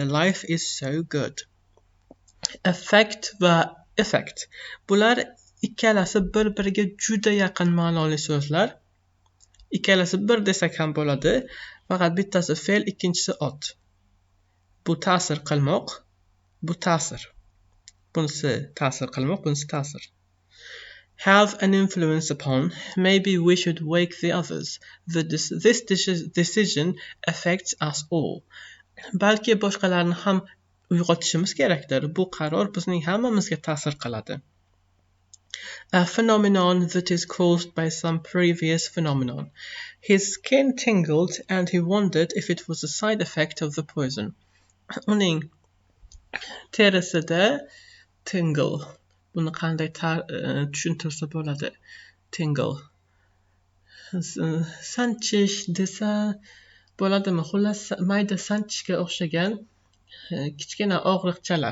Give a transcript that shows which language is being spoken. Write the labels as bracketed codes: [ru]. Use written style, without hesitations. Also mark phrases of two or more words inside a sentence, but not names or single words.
[en] Life is so good. Affect va effect. [uz] Bular ikkalasi bir-biriga juda yaqin ma'noli so'zlar. Ikkalasi bir desak ham bo'ladi. Faqat bittasi fe'l, ikkinchisi ot. Bu ta'sir qilmoq, bu ta'sir. Bunisi ta'sir qilmoq, bunisi ta'sir. [en] Have an influence upon. Maybe we should wake the others. This decision affects us all. [uz] Balki boshqalarni ham uyg'otishimiz kerakdir. Bu qaror bizning hammamizga ta'sir qiladi. [en] A phenomenon that is caused by some previous phenomenon. His skin tingled and he wondered if it was a side effect of the poison. [uz] Uning terisida tingle. Buni qanday tushuntirsa bo'ladi? Tingle. Sanchish desa bo'ladimi? Xullas, mayda sanchishga o'xshagan kichkina og'riqchalar.